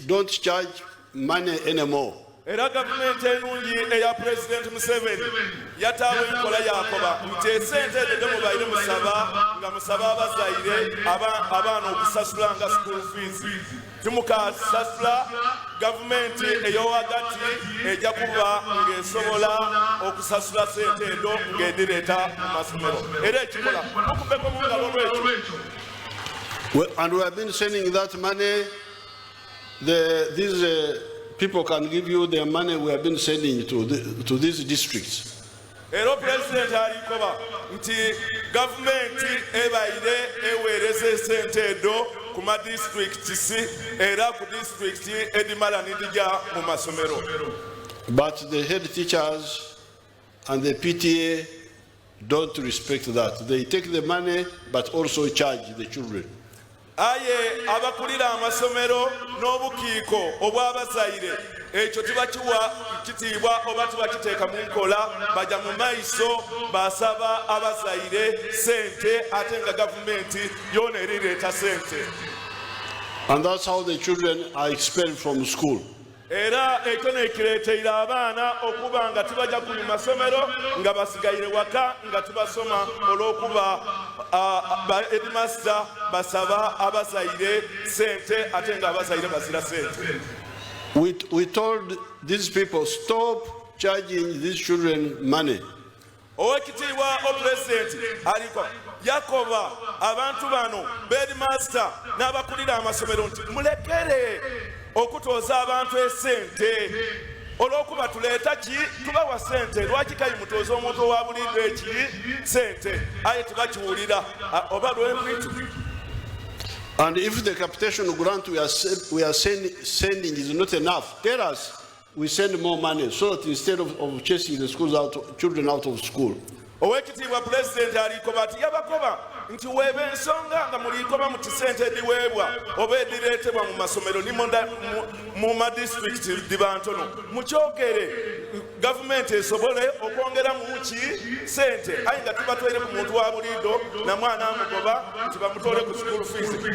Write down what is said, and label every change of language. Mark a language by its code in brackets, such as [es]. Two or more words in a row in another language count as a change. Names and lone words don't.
[en] Don't charge money anymore. [xog] Era gavumenti enungi eya President Museveni yataawo enkola yakoba nti esente ezo mubaire musaba nga musaba abazaire abaana okusasula nga [en] school fees. [xog] Timukasasula gavumenti ey'owagati ejja kuba ng'esobola okusasula sente ezo ng'edireeta mu masomero. Era ekikola mukubeko mu ngalo lwekyo. [en] And we have been sending that money. These people can give you their money. We have been sending to these districts. [xog] Era President alikoba nti gavumenti ebaire eweereza sente ezo ku ma districts era ku district edimala nidija mu masomero. [en] But the head teachers and the PTA don't respect that. They take the money but also charge the children. [xog] Aye abakulira amasomero n'obukiiko obw'abazaire ekyo tibakiwa kitiibwa oba tibakiteeka mu nkola, bajja mu maiso basaba abazaire sente ate nga gavumenti yoona erireeta sente. [en] And that's how the children are expelled from school. [xog] Era ekyo nekireeteire abaana okuba nga tibajja ku masomero nga basigaire waka nga tibasoma olw'okuba headmaster basaba abazaire sente ate nga abazaire bazira sente. [en] We told these people, stop charging these children money. [xog] Owekitiibwa o President aliko yakoba abantu bano headmaster n'abakulira amasomero nti mulekere okutooza abantu esente olw'okuba tuleeta ki tubawa sente lwaki kali mutooza omuntu owa bulidde eki sente aye tibakiwulira oba lw'empitu. [en] And if the capitation grant we are sending is not enough, tell us, we send more money so that instead of chasing the children out of school. [xog] Owekitiibwa President alikoba ati yabakoba nti weeba ensonga nga mulikoba muti sente ediweebwa oba edireetebwa mu masomero ni mu madistrict diba ntono mukyogere gavumenti esobole okwongera mu ki sente aye nga tubatwere ku muntu wa buliido na mwana amugoba nti bamutwole ku [en] school fees.